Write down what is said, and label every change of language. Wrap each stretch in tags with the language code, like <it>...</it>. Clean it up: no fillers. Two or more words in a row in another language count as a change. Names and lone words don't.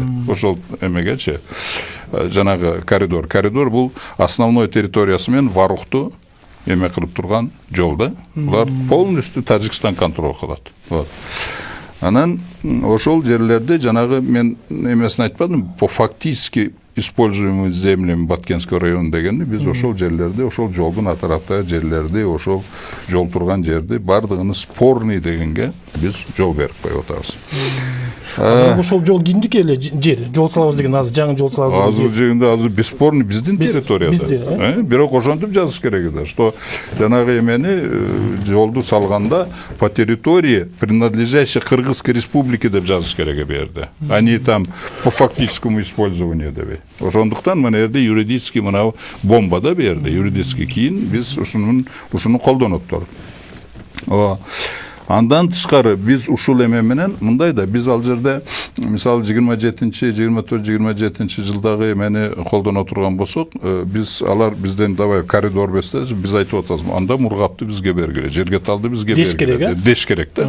<ky>Ошол эмегечи. Жанагы коридор. Коридор бул основной территориясы менен Варухту эме кылып турган жолда. Булар полностью Тажикстан контроль кылат. Вот. Анан ошол жерлерде жанагы мен эмесин айтпадым,</ky> <ru>по фактически используемый землями Баткенский район</ru> <ky>дегенде биз ошол жерлерде, ошол жолдун атарапта жерлерди, ошол жол турган жерди бардыгын спорный дегенге биз жол берип коюп атабыз. Ошол жол кимдики эле жер? Жол салабыз деген азыр жаңы жол салабыз. Азыр жегенде азыр бесспорный биздин территорияда. Бирок ошентип жазыш керек да, что жанагы эмени жолду салганда</ky> <ru>по территории принадлежащей Кыргызской республике</ru> <ky>деп жазыш керек берди.</ky> <ru>Они там по фактическому использованию деп.</ru> <ky>Ошондуктан мына жерде юридически мына бомба да берди. Юридически кийин биз ушуну колдонуп турдук. Андан тышкары биз ушул эме менен мындай да, биз ал жерде мисалы 24-27 жылдагы эмени колдоно турган болсок, биз алар бизден давай коридор берсеңиз, биз айтып атабыз, анда Мургапты бизге бергиле, жерге талды бизге бергиле деш керек да.</ky>